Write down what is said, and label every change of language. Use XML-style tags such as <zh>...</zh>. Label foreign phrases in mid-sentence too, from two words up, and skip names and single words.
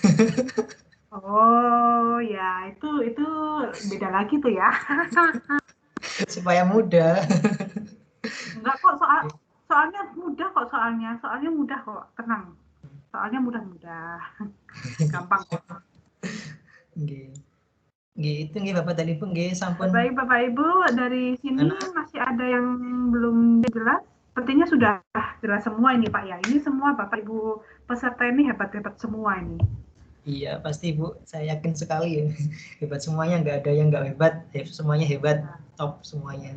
<id>Oh, ya itu beda lagi tuh ya. Supaya mudah. Enggak kok soalnya mudah kok soalnya mudah kok, tenang. Soalnya mudah-mudah. Gampang kok. Nggih. Nggih, itu nggih Bapak dan Ibu</id> <jv>nggih sampun.</jv> <id>Baik Bapak Ibu, dari sini masih ada yang belum jelas? Sepertinya sudah jelas semua ini Pak ya. Ini semua Bapak Ibu peserta ini hebat-hebat semua ini. Iya, pasti Bu. Saya yakin sekali ya. Hebat semuanya, nggak ada yang nggak hebat. Semuanya hebat, top semuanya.</id>